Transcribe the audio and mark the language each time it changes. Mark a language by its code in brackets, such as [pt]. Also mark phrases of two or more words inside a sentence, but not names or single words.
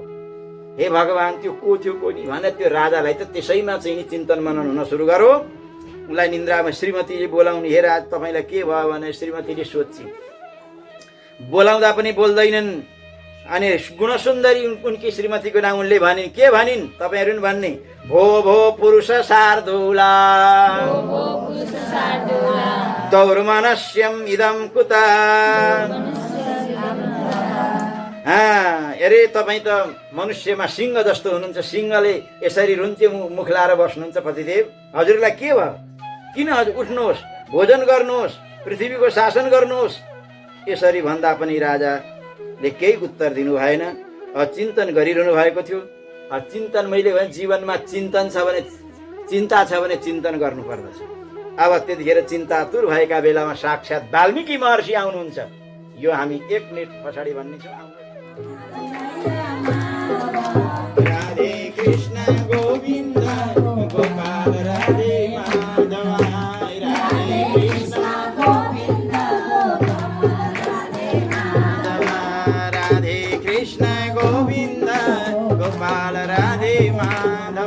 [ne] हे भगवान, त्यो को थियो कोनी भने त्यो राजालाई त त्यसैमा चाहिँ चिन्तन मनन हुन सुरु गर्यो। उनलाई निन्द्रामा श्रीमतीले बोलाउने। हे राज, तपाईँलाई के भयो भने श्रीमतीले सोध्छिन्। बोलाउँदा पनि बोल्दैनन्। अनि गुणसुन्दरी उनकी श्रीमतीको नाम उनले भनिन्। के भनिन् तपाईँहरू पनि भन्ने? [sa] भो भो पुरुष शार्दूला दौर्मनस्यम इदम कुता। [ne] अरे तपाईँ त मनुष्यमा सिंह जस्तो हुनुहुन्छ। सिंहले यसरी रुन्चे मुख लाएर बस्नुहुन्छ। पतिदेव, हजुरलाई के भयो? किन हजुर उठ्नुहोस्, भोजन गर्नुहोस्, पृथ्वीको शासन गर्नुहोस्। यसरी भन्दा पनि राजाले केही उत्तर दिनु भएन। चिन्तन गरिरहनु भएको थियो। चिन्तन मैले भने जीवनमा चिन्तन छ भने, चिन्ता छ भने चिन्तन गर्नु पर्दछ। अब त्यतिखेर चिन्तातुर भएका बेलामा साक्षात् वाल्मीकि महर्षि आउनुहुन्छ। यो हामी 1 मिनेट पछाडि भन्नेछौँ। राधे कृष्ण गोविन्द गोपाल राधे माधव। राधे कृष्ण गोविन्द गोपाल राधे माधव। राधे कृष्ण गोविन्द गोपाल राधे माधव।